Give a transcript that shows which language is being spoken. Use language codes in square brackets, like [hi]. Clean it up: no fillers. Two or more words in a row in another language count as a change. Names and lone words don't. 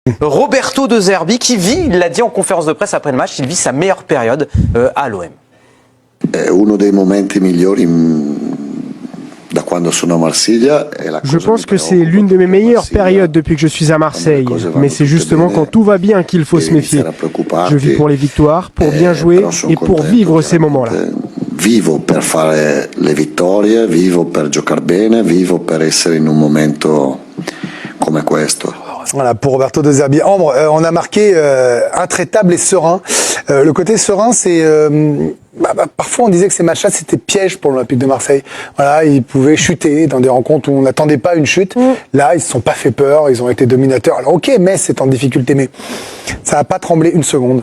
[fr] Roberto De Zerbi qui vit, il l'a dit en conférence de presse après le match, il vit sa meilleure période à l'OM. [it] Uno dei momenti migliori da quando sono a Marsiglia. [fr] Je pense que c'est l'une de mes meilleures périodes depuis que je suis à Marseille. Mais c'est justement quand tout va bien qu'il faut se méfier. Je vis pour les victoires, pour bien jouer et pour vivre ces moments-là. [it] Vivo per fare le vittorie, vivo per giocare bene, vivo per essere in un momento come questo. [fr] Voilà, pour Roberto De Zerbi. Ambre, on a marqué intraitable et serein. Le côté serein, c'est... parfois, on disait que ces matchs-là, c'était piège pour l'Olympique de Marseille. Voilà, ils pouvaient chuter dans des rencontres où on n'attendait pas une chute. Là, ils se sont pas fait peur, ils ont été dominateurs. Alors, ok, Metz est en difficulté, mais ça n'a pas tremblé une seconde.